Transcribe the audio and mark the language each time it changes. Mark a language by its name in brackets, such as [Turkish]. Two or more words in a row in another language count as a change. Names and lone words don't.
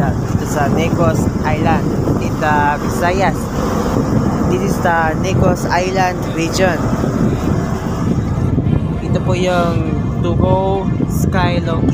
[Filipino] Dito sa Negros Island, dito Visayas. Dito [English] This is the Negros Island region. [Filipino] Ito po yung Tugo Sky Loki.